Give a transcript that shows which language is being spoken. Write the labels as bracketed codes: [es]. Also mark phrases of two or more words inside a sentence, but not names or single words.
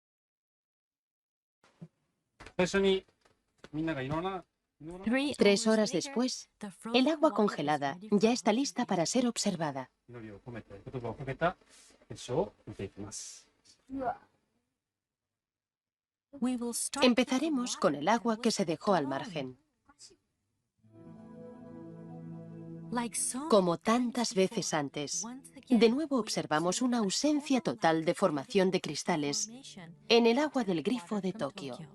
[ja] 最初にみんながいろんな [es] 3 horas después, el agua congelada ya está lista para ser observada. [ja] 祈りを込めて言葉をかけた結晶を見ていきます。 [es] Empezaremos con el agua que se dejó al margen. Como tantas veces antes, de nuevo observamos una ausencia total de formación de cristales en el agua del grifo de Tokio.